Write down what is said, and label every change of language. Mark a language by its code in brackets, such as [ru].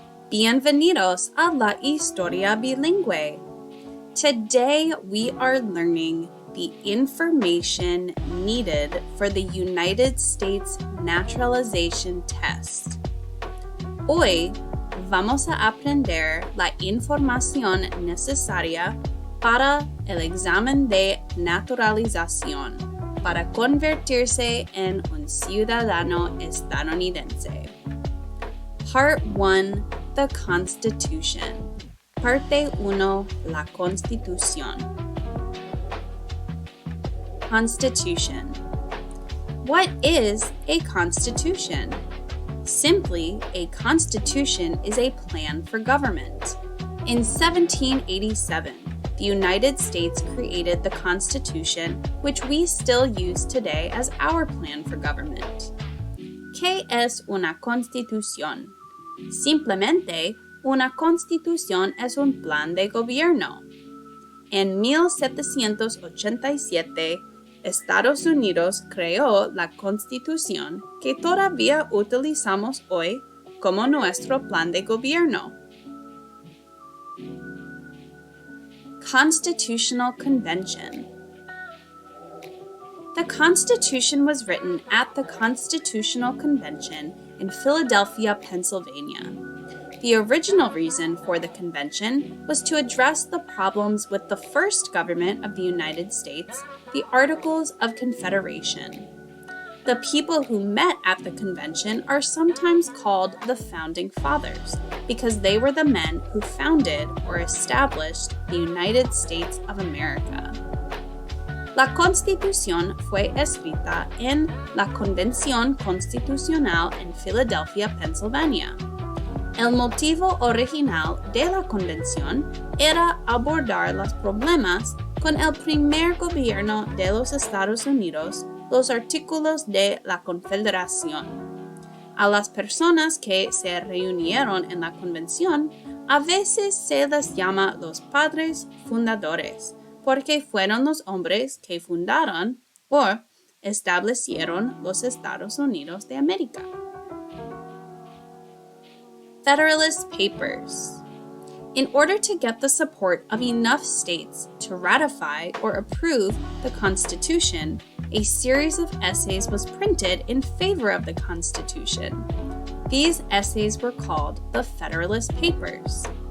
[es] Bienvenidos a la historia bilingüe. [en] Today we are learning the information needed for the United States Naturalization Test. [es] Hoy vamos a aprender la información necesaria para el examen de naturalización para convertirse en un ciudadano estadounidense. [en] Part 1. The Constitution. [es] Parte 1. La Constitución. [en] Constitution. What is a constitution? Simply, a constitution is a plan for government. In 1787, the United States created the Constitution, which we still use today as our plan for government. [es] ¿Qué es una constitución? Simplemente, una constitución es un plan de gobierno. En 1787, Estados Unidos creó la Constitución que todavía utilizamos hoy como nuestro plan de gobierno. [en] Constitutional Convention. The Constitution was written at the Constitutional Convention in Philadelphia, Pennsylvania. The original reason for the convention was to address the problems with the first government of the United States, the Articles of Confederation. The people who met at the convention are sometimes called the Founding Fathers because they were the men who founded or established the United States of America. [es] La Constitución fue escrita en la Convención Constitucional en Philadelphia, Pennsylvania. El motivo original de la convención era abordar los problemas con el primer gobierno de los Estados Unidos, los artículos de la Confederación. A las personas que se reunieron en la convención, a veces se les llama los padres fundadores, porque fueron los hombres que fundaron o establecieron los Estados Unidos de América. [en] Federalist Papers. In order to get the support of enough states to ratify or approve the Constitution, a series of essays was printed in favor of the Constitution. These essays were called the Federalist Papers.